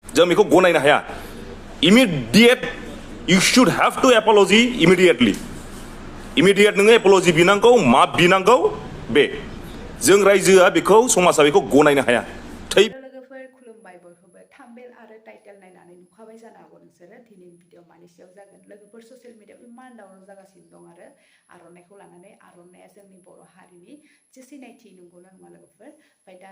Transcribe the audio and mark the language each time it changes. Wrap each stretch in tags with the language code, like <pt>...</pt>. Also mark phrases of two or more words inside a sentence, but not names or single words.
<brx>जों बेखौ गनायनो हाया</brx> <en>immediate you should have to apology immediately immediate</en> <brx>नोङो apology बिनांगौ मा बिनांगौ बे जों रायजोआ बेखौ समाजा बेखौ गनायनो हाया लोगोफोर खुलुमबाय बयखौबो थाम्बनेल आरो टाइटेल नायनानै नुखाबाय जानो हागौ नोंसोरो दिनैनि भिडिअ मानि सायाव जागोन लोगोफोर</brx> <en>social media</en> <brx>इमान दावराव जागासिनो दं आरो आर'नाइखौ लानानै आर'नाइया जोंनि बर' हारिनि जे सिनायथि नंगौना नङा लोगोफोर ओमफ्राय दा</brx>